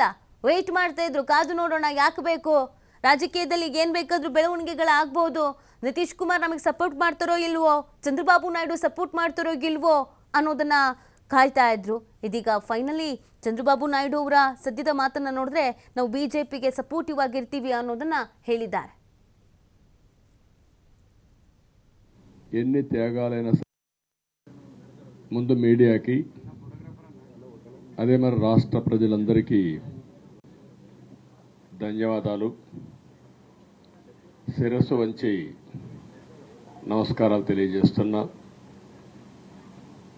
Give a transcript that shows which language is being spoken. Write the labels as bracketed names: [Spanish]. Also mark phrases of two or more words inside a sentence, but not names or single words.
[Kannada] ವೆಯ್ಟ್ ಮಾಡ್ತಾ ಇದ್ರು, ಕಾದು ನೋಡೋಣ, ಯಾಕೆ ಬೇಕು, ರಾಜಕೀಯದಲ್ಲಿ ಏನು ಬೇಕಾದರೂ ಬೆಳವಣಿಗೆಗಳಾಗ್ಬೋದು, ನಿತೀಶ್ ಕುಮಾರ್ ನಮಗೆ ಸಪೋರ್ಟ್ ಮಾಡ್ತಾರೋ ಇಲ್ವೋ, ಚಂದ್ರಬಾಬು ನಾಯ್ಡು ಸಪೋರ್ಟ್ ಮಾಡ್ತಾರೋ ಇಲ್ವೋ ಅನ್ನೋದನ್ನ ಕಾಯ್ತಾ ಇದ್ರು. ಇದೀಗ ಫೈನಲಿ ಚಂದ್ರಬಾಬು ನಾಯ್ಡು ಅವರ ಸದ್ಯದ ಮಾತನ್ನ ನೋಡಿದ್ರೆ ನಾವು ಬಿಜೆಪಿಗೆ ಸಪೋರ್ಟಿವ್ ಆಗಿರ್ತೀವಿ ಅನ್ನೋದನ್ನ ಹೇಳಿದ್ದಾರೆ. [Telugu] ఎన్ని త్యాగాలైనా ముందు మీడియాకి అదే మరి రాష్ట్ర ప్రజలందరికీ ధన్యవాదాలు. శిరస్సు వంచి నమస్కారాలు తెలియజేస్తున్నా.